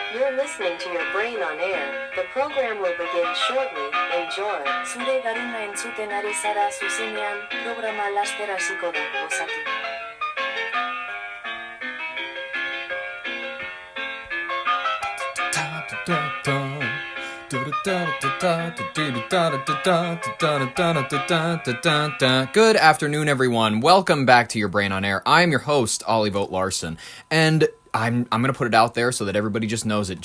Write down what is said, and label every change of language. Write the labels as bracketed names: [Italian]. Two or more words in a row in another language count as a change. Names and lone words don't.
[English] are listening to your brain on air. The program will begin shortly. Enjoy. [Basque] zure garuna entzuten ari zara zuzenean, programa laster hasiko da, gozatu. [English] Good afternoon, everyone. Welcome back to Your Brain on Air. I'm your host, Ollie Vogt Larson, and I'm going to put it out there so that everybody just knows it.